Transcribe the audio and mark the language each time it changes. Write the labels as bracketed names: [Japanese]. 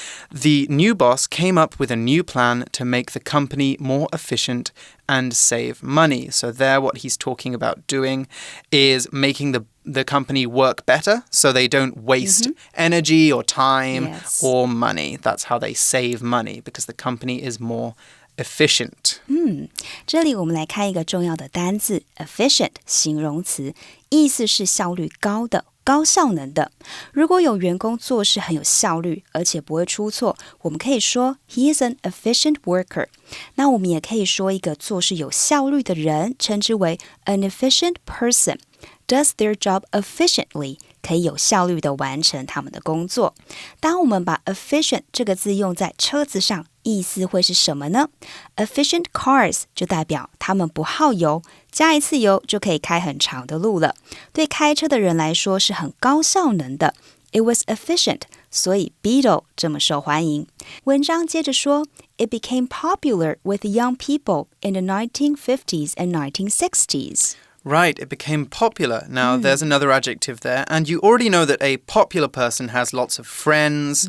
[English] The new boss came up with a new plan to make the company more efficient and save money. So there what he's talking about doing is making the company work better so they don't waste energy or time or money. That's how they save money because the company is more efficient. [Chinese] 这里我们来看一个重要的单字 efficient 形容词，意思是效率高的，高效能的。如果有员工做事很有效率，而且不会出错，我们可以说 [English] He is an efficient worker. [Chinese] 那我们也可以说一个做事有效率的人，称之为 [English] an efficient person. Does their job efficiently. [Chinese] 可以有效率的完成他们的工作。当我们把 efficient 这个字用在车子上，意思会是什么呢？ Efficient cars 就代表他们不耗油，加一次油就可以开很长的路了。对开车的人来说是很高效能的。 [English] It was efficient, [Chinese] 所以 Beetle 这么受欢迎。文章接着说 [English] It became popular with young people in the 1950s and 1960s. Right, it became popular. Now, there's another adjective there. And you already know that a popular person has lots of friends.